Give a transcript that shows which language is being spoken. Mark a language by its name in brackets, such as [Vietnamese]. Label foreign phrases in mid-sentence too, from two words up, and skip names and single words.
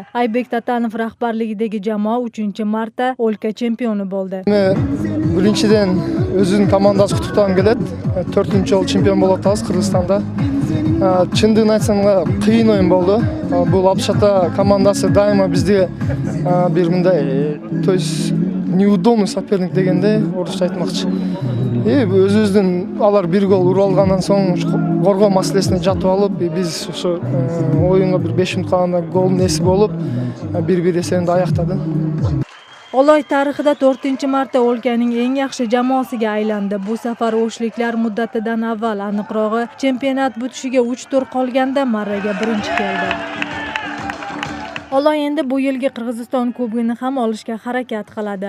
[Uzbek] Aybek Tatanov rahbarligidagi jamoa 3-marta o'lka chempioni bo'ldi. Birinchidan o'zining komandasi qutubdan keladi. 4-yil chempion bo'lib o'tamiz Qirg'izistonda. Chindan aytsam, qiyin o'yin bo'ldi. Bu Abdushota komandasi doimo bizga bir bunday, [Russian] неудобный соперник [Kyrgyz] дегенде орусча айтмакчы. Өзүбүздүн алар бир гол уруп алгандан соң коргоо маселесине жатып алып, биз ошо оюнга бир 5 мүнөт калганда голдун эси болуп, 1-1 эсебинде аяктады. [Uzbek] Oloy tarixida 4-marta o'lkaning eng yaxshi jamoasiga aylandi. Bu safar o'shliklar muddatidan avval, aniqrog'i chempionat butishiga 3 tur qolganda marraga birinchi keldi. Oloy endi bu yilgi Qirg'iziston kubogini ham olishga harakat qiladi.